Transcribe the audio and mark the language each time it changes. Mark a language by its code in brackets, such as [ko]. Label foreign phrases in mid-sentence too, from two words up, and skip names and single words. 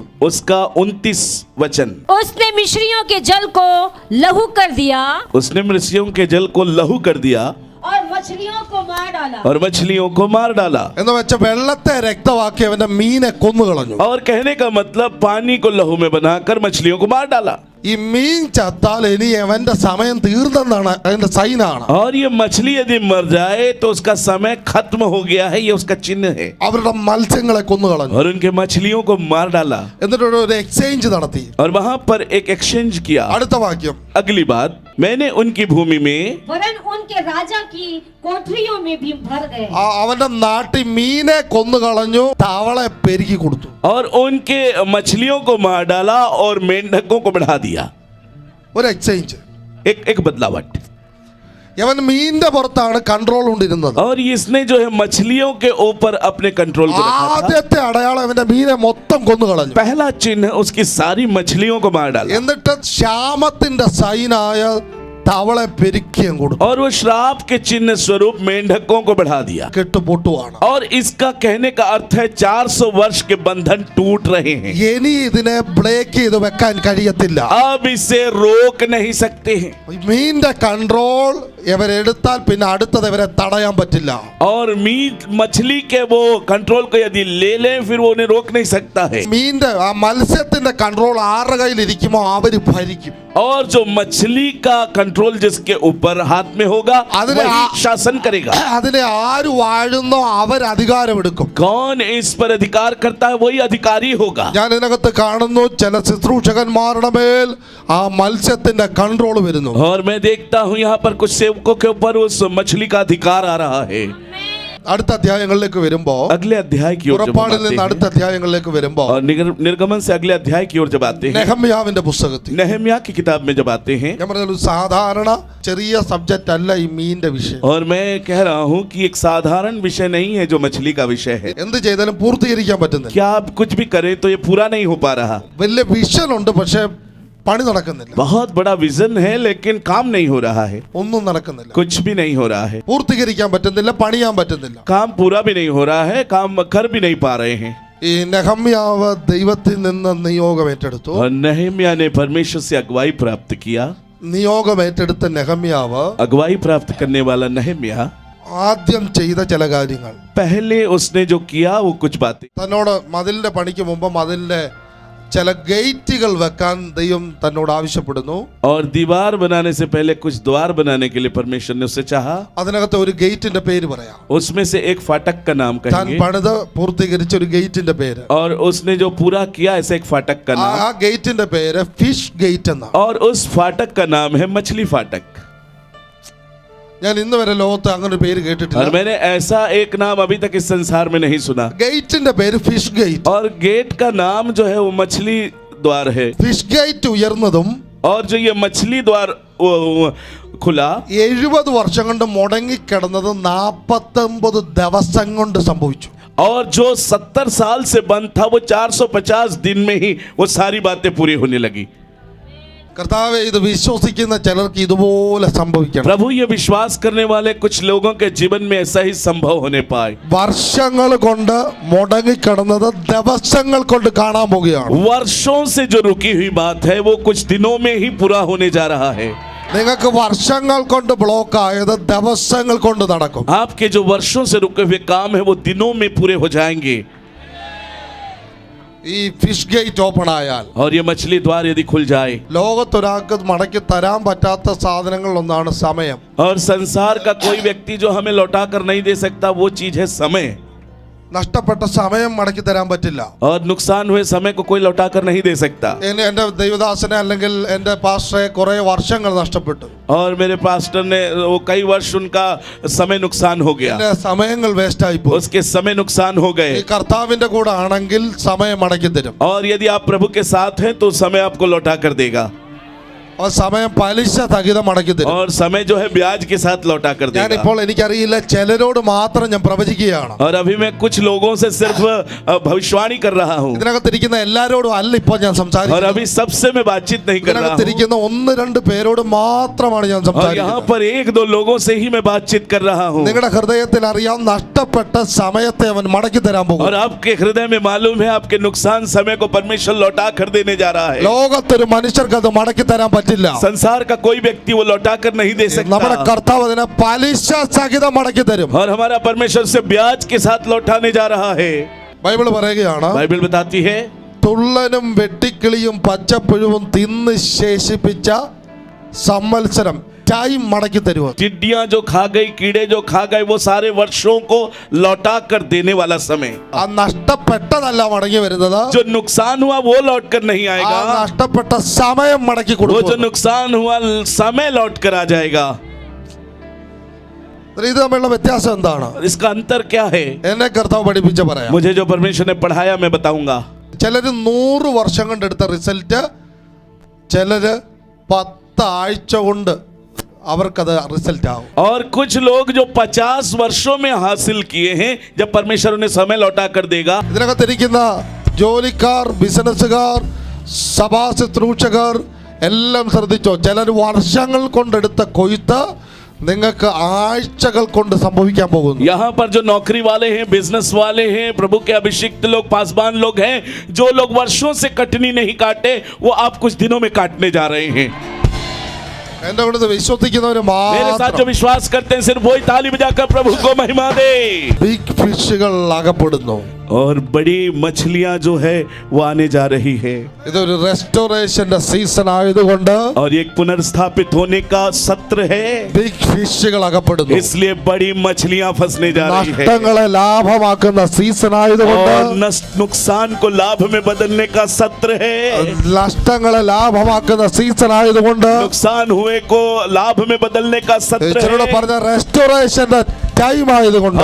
[hi] उसका 29 वचन. उसने मिस्रियों के जल को लहू कर दिया उसने मिस्रियों के जल को लहू कर दिया और मछलियों को मार डाला. और मछलियों को मार डाला. [ml] എന്ന് വെച്ച വെള്ളത്തെ രക്തമാക്കി അവന്റെ മീനെ കൊന്നുകളഞ്ഞു. [hi] और कहने का मतलब पानी को लहू में बनाकर मछलियों को मार डाला. [ml] ഈ മീൻ ചത്താൽ ഇനി അവന്റെ സമയം തീർന്നെന്നാണ് അതിന്റെ സൈനാണ്. [hi] और ये मछली यदि मर जाए तो उसका समय खत्म हो गया है, ये उसका चिन्ह है. [ml] അവരുടെ മത്സ്യങ്ങളെ കൊന്നുകളഞ്ഞു. [hi] और उनके मछलियों को मार डाला. [ml] എന്നിട്ട് ഒരു എക്സ്ചേഞ്ച് നടത്തി. [hi] और वहां पर एक एक्सचेंज किया. [ml] അടുത്ത വാക്യം, [hi] अगली बात, मैंने उनकी भूमि में वरन उनके राजा की कोठरियों में भी भर गए. [ml] അവന്റെ നാട്ടിൽ മീനെ കൊന്നുകളഞ്ഞു, തവളെ പെരുക്കി കൊടുത്തു. [hi] और उनके मछलियों को मार डाला और मेंढकों को बढ़ा दिया. [ml] ഒരു എക്സ്ചേഞ്ച്. [hi] एक बदलावट. [ml] അവൻ മീനിന്റെ പുറത്താണ് കൺട്രോൾ കൊണ്ടിരുന്നത്. [hi] और इसने जो है मछलियों के ऊपर अपने कंट्रोल को रखा था. [ml] ആദ്യത്തെ അടയാളം അവന്റെ മീനെ മൊത്തം കൊന്നു കളഞ്ഞു. [hi] पहला चिन्ह उसकी सारी मछलियों को मार डाला. [ml] എന്നിട്ട് ശ്യാമത്തിന്റെ സൈനായ തവളെ പെരുക്കിയും കൊടുത്തു. [hi] और वो श्राप के चिन्ह स्वरूप मेंढकों को बढ़ा दिया. [ml] കെട്ടുപൊട്ടുവാണ്. [hi] और इसका कहने का अर्थ है 400 वर्ष के बंधन टूट रहे हैं. [ml] ഇനി ഇതിനെ ബ്രേക്ക് ചെയ്ത് വെക്കാൻ കഴിയത്തില്ല. [hi] अब इसे रोक नहीं सकते हैं. [ml] മീനിന്റെ കൺട്രോൾ ഇവരെടുത്താൽ പിന്നെ അടുത്തത് ഇവരെ തടയാൻ പറ്റില്ല. [hi] और मीट मछली के वो कंट्रोल को यदि ले लें फिर वो उन्हें रोक नहीं सकता है. [ml] മീനിന്റെ ആ മത്സ്യത്തിന്റെ കൺട്രോൾ ആരുടെ കയ്യിൽ ഇരിക്കുമോ അവര് ഭരിക്കും. [hi] और जो मछली का कंट्रोल जिसके ऊपर हाथ में होगा वही शासन करेगा. [ml] അതിനെ ആര് വാഴുന്നോ അവർ അധികാരമെടുക്കും. [hi] कौन इस पर अधिकार करता है वही अधिकारी होगा. [ml] ഞാൻ ഇതിനകത്ത് കാണുന്നു ചില ശുശ്രൂഷകന്മാരുടെ മേൽ ആ മത്സ്യത്തിന്റെ കൺട്രോൾ വരുന്നു. [hi] और मैं देखता हूँ यहाँ पर कुछ सेवकों के ऊपर उस मछली का अधिकार आ रहा है. [ml] അടുത്ത അധ്യായങ്ങളിലേക്ക് വരുമ്പോ [hi] अगले अध्याय की ओर जब हम [ml] പുറപ്പാടിൽ നിന്ന് [hi] आते [ml] അടുത്ത അധ്യായങ്ങളിലേക്ക് വരുമ്പോ [hi] हैं, और निर्गमन से अगले अध्याय की ओर जब आते हैं, [ml] നെഹമ്യാവിന്റെ പുസ്തകത്തിൽ [hi] नहम्या की किताब में जब आते हैं, [ml] ഞാൻ പറഞ്ഞ സാധാരണ ചെറിയ സബ്ജക്റ്റ് അല്ല ഈ മീനിന്റെ വിഷയം. [hi] और मैं कह रहा हूँ कि एक साधारण विषय नहीं है जो मछली का विषय है. [ml] എന്ത് ചെയ്താലും പൂർത്തീകരിക്കാൻ പറ്റുന്നില്ല. [hi] क्या आप कुछ भी करें तो ये पूरा नहीं हो पा रहा. [ml] വലിയ വിഷൻ ഉണ്ട് പക്ഷെ പണി നടക്കുന്നില്ല. [hi] बहुत बड़ा विजन है लेकिन काम नहीं हो रहा है. [ml] ഒന്നും നടക്കുന്നില്ല. [hi] कुछ भी नहीं हो रहा है. [ml] പൂർത്തീകരിക്കാൻ പറ്റുന്നില്ല, പണിയാൻ പറ്റുന്നില്ല. [hi] काम पूरा भी नहीं हो रहा है, काम कर भी नहीं पा रहे हैं. [ml] ഈ നെഹമ്യാവ് ദൈവത്തിൽ നിന്ന് നിയോഗം ഏറ്റെടുത്തു. [hi] और नहम्या ने परमेश्वर से अगुवाई प्राप्त किया. [ml] നിയോഗം ഏറ്റെടുത്ത നെഹമ്യാവ് [hi] अगुवाई प्राप्त करने वाला नहम्या [ml] ആദ്യം ചെയ്ത ചില കാര്യങ്ങൾ, [hi] पहले उसने जो किया वो कुछ बातें, [ml] തന്നോട് മതിലിന്റെ പണിക്ക് മുമ്പ് മതിലിന്റെ ചില ഗേറ്റുകൾ വെക്കാൻ ദൈവം തന്നോട് ആവശ്യപ്പെടുന്നു. [hi] और दीवार बनाने से पहले कुछ द्वार बनाने के लिए परमेश्वर ने उससे चाहा. [ml] അതിനകത്ത് ഒരു ഗേറ്റിന്റെ പേര് പറയാം. [hi] उसमें से एक फाटक का नाम [ml] താൻ [hi] कहेंगे. [ml] പണിത് പൂർത്തീകരിച്ച ഒരു ഗേറ്റിന്റെ പേര്. [hi] और उसने जो पूरा किया ऐसे एक फाटक का नाम, [ml] ആ ഗേറ്റിന്റെ പേര് [en] fish gate [ml] എന്നാണ്. [hi] और उस फाटक का नाम है मछली फाटक. [ml] ഞാൻ ഇന്ന് വരെ ലോകത്ത് അങ്ങനെ ഒരു പേര് [hi] और [ml] കേട്ടിട്ടില്ല. [hi] मैंने ऐसा एक नाम अभी तक इस संसार में नहीं सुना. [ml] ഗേറ്റിന്റെ പേര് [en] fish gate. [hi] और गेट का नाम जो है वो मछली द्वार है. [en] fish gate [ml] ഉയർന്നതും [hi] और जो ये मछली द्वार वो खुला [ml] 70 വർഷം കൊണ്ട് മുടങ്ങിക്കിടന്നത് 49 ദിവസം കൊണ്ട് സംഭവിച്ചു. [hi] और जो 70 साल से बंद था वो 450 दिन में ही वो सारी बातें पूरी होने लगी. [ml] കർത്താവേ, ഇത് വിശ്വസിക്കുന്ന ചിലർക്ക് ഇതുപോലെ സംഭവിക്കണം. [hi] प्रभु ये विश्वास करने वाले कुछ लोगों के जीवन में ऐसा ही संभव होने पाए. [ml] വർഷങ്ങൾ കൊണ്ട് മുടങ്ങിക്കിടന്നത് ദിവസങ്ങൾ കൊണ്ട് കാണാൻ പോകുകയാണ്. [hi] वर्षों से जो रुकी हुई बात है वो कुछ दिनों में ही पूरा होने जा रहा है. [ml] നിങ്ങൾക്ക് വർഷങ്ങൾ കൊണ്ട് ബ്ലോക്ക് ആയത് ദിവസങ്ങൾ കൊണ്ട് നടക്കും. [hi] आपके जो वर्षों से रुके हुए काम है वो दिनों में पूरे हो जाएंगे. [ml] ഈ [en] fish gate open [ml] ആയാൽ [hi] और ये मछली द्वार यदि खुल जाए, [ml] ലോകത്തൊരാൾക്ക് മടക്കി തരാൻ പറ്റാത്ത സാധനങ്ങളിലൊന്നാണ് സമയം. [hi] और संसार का कोई व्यक्ति जो हमें लौटा कर नहीं दे सकता वो चीज है समय. [ml] നഷ്ടപ്പെട്ട സമയം മടക്കി തരാൻ പറ്റില്ല. [hi] और नुकसान हुए समय को कोई लौटा कर नहीं दे सकता. [ml] എൻ്റെ ദൈവദാസനെ അല്ലെങ്കിൽ എൻ്റെ പാസ്റ്ററെ കുറെ വർഷങ്ങൾ നഷ്ടപ്പെട്ടു. [hi] और मेरे पास्टर ने वो कई वर्ष उनका समय नुकसान हो गया. [ml] എൻ്റെ സമയങ്ങൾ വേസ്റ്റ് ആയി പോയി. [hi] उसके समय नुकसान हो [ml] ഈ [hi] गए. [ml] കർത്താവിന്റെ കൂടെ ആണെങ്കിൽ സമയം മടക്കി തരും. [hi] और यदि आप प्रभु के साथ हैं तो समय आपको लौटा कर देगा. [ml] ആ സമയം പലിശ സഹിതം മടക്കി തരും. [hi] और समय जो है ब्याज के साथ लौटा कर देगा. [ml] ഞാനിപ്പോൾ എനിക്കറിയില്ല, ചിലരോട് മാത്രം ഞാൻ പ്രവചിക്കുകയാണ്. [hi] और अभी मैं कुछ लोगों से सिर्फ भविष्यवाणी कर रहा हूँ. [ml] ഇതിനകത്തിരിക്കുന്ന എല്ലാരോടും അല്ല ഇപ്പോൾ ഞാൻ [hi] और [ml] സംസാരിക്കുന്നത്. [hi] अभी सबसे मैं बातचीत नहीं कर रहा हूँ. [ml] ഇതിനകത്തിരിക്കുന്ന 1-2 പേരോട് മാത്രമാണ് ഞാൻ [hi] और यहाँ [ml] സംസാരിക്കുന്നത്. [hi] पर 1-2 लोगों से ही मैं बातचीत कर रहा हूँ. [ml] നിങ്ങളുടെ ഹൃദയത്തിൽ അറിയാം, നഷ്ടപ്പെട്ട സമയത്തെ അവൻ മടക്കി തരാൻ പോകും. [hi] और आपके हृदय में मालूम है आपके नुकसान समय को परमेश्वर लौटा कर देने जा रहा है. [ml] ലോകത്തൊരു മനുഷ്യർക്ക് അത് മടക്കി തരാൻ പറ്റില്ല. [hi] संसार का कोई व्यक्ति वो लौटा कर नहीं दे [ml] നമ്മുടെ [hi] सकता. [ml] കർത്താവ് അതിനെ പലിശ സഹിതം മടക്കി തരും. [hi] और हमारा परमेश्वर से ब्याज के साथ लौटाने जा रहा है. [ml] ബൈബിൾ പറയുകയാണ്, [hi] बाइबल बताती है [ml] തുള്ളനും വെട്ടിക്കിളിയും പച്ചപ്പുഴുവും തിന്ന് ശേഷിപ്പിച്ച സംവത്സരം ടൈം മടക്കി തരുമോ? [hi] टिड्डियां जो खा गई, कीड़े जो खा गए, वो सारे वर्षों को लौटा कर देने वाला समय. [ml] ആ നഷ്ടപ്പെട്ടതല്ല മടങ്ങി വരുന്നത്, [hi] जो नुकसान हुआ वो लौट कर नहीं [ml] ആ [hi] आएगा. [ml] നഷ്ടപ്പെട്ട സമയം മടക്കി [hi] वो जो [ml] കൊടുക്കും. [hi] नुकसान हुआ समय लौट कर आ जाएगा. [ml] ഇത് തമ്മിലുള്ള വ്യത്യാസം എന്താണ്? [hi] इसका अंतर क्या है? [ml] എന്നെ കർത്താവ് പഠിപ്പിച്ച പറയാം. [hi] मुझे जो परमेश्वर ने पढ़ाया मैं बताऊंगा. [ml] ചിലര് 100 വർഷം കൊണ്ട് എടുത്ത റിസൾട്ട് ചിലര് 10 ആഴ്ച കൊണ്ട് അവർക്കത് റിസൾട്ട് ആവും. [hi] और कुछ लोग जो 50 वर्षों में हासिल किए हैं, जब परमेश्वर उन्हें समय लौटा कर देगा, [ml] ഇതിനകത്തിരിക്കുന്ന ജോലിക്കാർ, ബിസിനസ്സുകാർ, സഭാ ശുശ്രൂഷകർ എല്ലാം ശ്രദ്ധിച്ചോ. ചിലർ വർഷങ്ങൾ കൊണ്ടെടുത്ത കൊയ്ത്ത് നിങ്ങൾക്ക് ആഴ്ചകൾ കൊണ്ട് സംഭവിക്കാൻ പോകുന്നു. [hi] यहाँ पर जो नौकरी वाले हैं, बिजनेस वाले हैं, प्रभु के अभिषिक्त लोग, पासवान लोग हैं, जो लोग वर्षों से कटनी नहीं काटे, वो आप कुछ दिनों में काटने जा रहे हैं. [ml] എന്റെ കൂടെ വിശ്വസിക്കുന്നവര് [hi] मेरे साथ जो [ml] മാത്രം [hi] विश्वास करते हैं, सिर्फ वही ताली बजाकर प्रभु को महिमा दे. [en] big fishes [ml] അകപ്പെടുന്നു. [hi] और बड़ी मछलियां जो है वो आने जा रही है. [ml] ഇതൊരു റെസ്റ്റോറേഷന്റെ സീസൺ ആയതുകൊണ്ട് [hi] और एक पुनर्स्थापित होने का सत्र है, [en] big fishes [ml] അകപ്പെടുന്നു. [hi] इसलिए बड़ी मछलियां फंसने जा रही है. [ml] നഷ്ടങ്ങളെ ലാഭമാക്കുന്ന സീസൺ ആയതുകൊണ്ട് [hi] और नुकसान को लाभ में बदलने का सत्र है. [ml] നഷ്ടങ്ങളെ ലാഭമാക്കുന്ന സീസൺ ആയതുകൊണ്ട് [hi] नुकसान हुए को लाभ में बदलने का सत्र [ml] ഇച്ചിരൂടെ [hi] है. [ml] പറഞ്ഞ റെസ്റ്റോറേഷന്റെ ടൈം ആയതുകൊണ്ട്